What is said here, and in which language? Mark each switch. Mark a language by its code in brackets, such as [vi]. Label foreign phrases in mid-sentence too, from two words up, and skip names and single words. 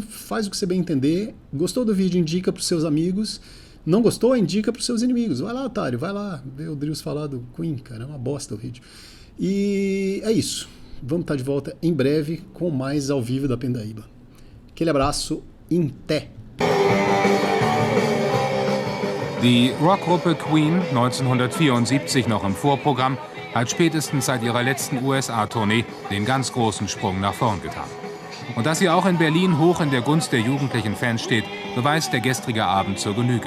[pt] Faz o que você bem entender. Gostou do vídeo? Indica para os seus amigos. Não gostou? Indica para os seus inimigos. Vai lá, otário, vai lá ver o Drills falar do Queen, cara. É uma bosta o vídeo. E é isso. Vamos estar de volta em breve com mais ao vivo da Pindaíba. Aquele abraço, Inté! [de] Die Rockgruppe Queen, 1974 noch im Vorprogramm, hat spätestens seit ihrer letzten USA-Tournee den ganz großen Sprung nach vorn getan. Und dass sie auch in Berlin hoch in der Gunst der jugendlichen Fans steht, beweist der gestrige Abend zur Genüge.